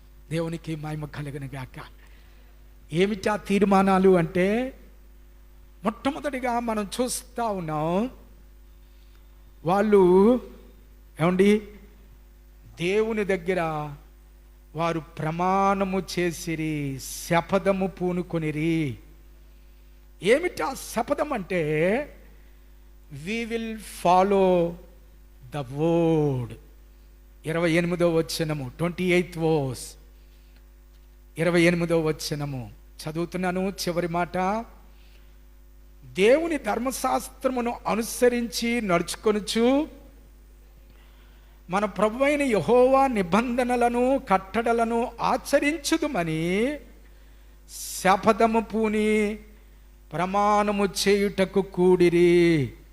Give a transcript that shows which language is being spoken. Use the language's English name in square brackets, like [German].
[Telugu] దేవునికి మహిమ కలుగును గాక. ఏమిటి ఆ తీర్మానాలు అంటే, మొట్టమొదటిగా మనం చూస్తూ ఉన్నాం, వాళ్ళు ఏమండి దేవుని దగ్గర వారు ప్రమాణము చేసిరి, శపథము పూనుకొనిరి. ఏమిటి ఆ శపథం అంటే, [English] we will follow the word. [Telugu] 28వ వచనము, [English] 28th verse, [Telugu] 28వ వచనము చదువుతున్నాను. చివరి మాట, దేవుని ధర్మశాస్త్రమును అనుసరించి నడుచుకొనుచు మన ప్రభువైన యెహోవా నిబంధనలను కట్టడలను ఆచరించుదుమని శపథము పూని ప్రమాణము చేయుటకు కూడిరి.